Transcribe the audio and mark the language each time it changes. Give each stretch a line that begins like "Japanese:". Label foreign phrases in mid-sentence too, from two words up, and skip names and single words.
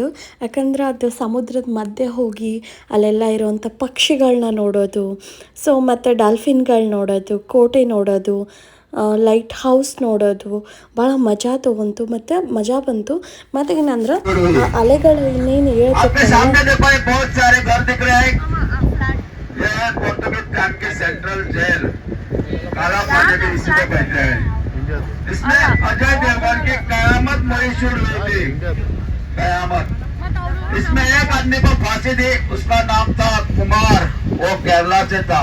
Kannada: ಯಾಕಂದ್ರೆ ಅದು ಸಮುದ್ರದ ಮಧ್ಯೆ ಹೋಗಿ ಅಲ್ಲೆಲ್ಲ ಇರೋವಂಥ ಪಕ್ಷಿಗಳನ್ನ ನೋಡೋದು, ಸೊ ಮತ್ತು ಡಾಲ್ಫಿನ್ಗಳು ನೋಡೋದು, ಕೋಟೆ ನೋಡೋದು, ಲೈಟ್ ಹೌಸ್ ನೋಡೋದು ಭಾಳ ಮಜಾ ತೊಗೊಂತು ಮತ್ತು ಮಜಾ ಬಂತು. ಮತ್ತು ಏನಂದ್ರೆ ಅಲೆಗಳು ಇನ್ನೇನು
Hindi: इसमें अजय देवगन की कयामत मूवी शूट हुई थी, कयामत। इसमें एक आदमी को फांसी दी, उसका नाम था कुमार, वो केरला से था।